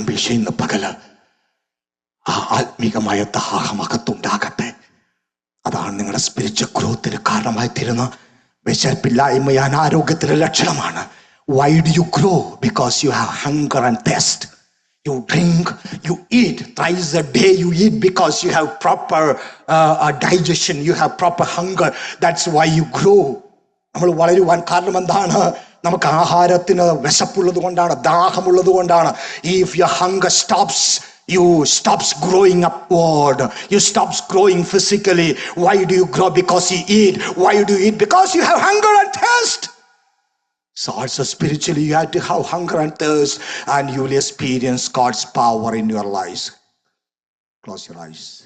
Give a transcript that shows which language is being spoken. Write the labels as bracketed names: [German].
[Malayalam] ഇന്ന് പകല് ആ ആത്മീകമായ ദാഹമകത്തുണ്ടാകട്ടെ. അതാണ് നിങ്ങളുടെ സ്പിരിച്വൽ ഗ്രോത്തിന് കാരണമായി തീരുന്ന വിശപ്പില്ലായ്മ അനാരോഗ്യത്തിന്റെ ലക്ഷണമാണ്. [English] Why do you grow? Because you have hunger and thirst. You drink, you eat thrice a day. You eat because you have proper digestion, you have proper hunger. That's why you grow. [Malayalam] നമ്മൾ വളരുവാൻ കാരണം എന്താണ്? നമുക്ക് ആഹാരത്തിന് വിശപ്പുള്ളത് കൊണ്ടാണ്, ദാഹമുള്ളത് കൊണ്ടാണ്. [English] If your hunger stops, you stops growing upward. You stops growing physically. Why do you grow? Because you eat. Why do you eat? Because you have hunger and thirst. So also spiritually you have to have hunger and thirst, and you will experience God's power in your lives. Close your eyes.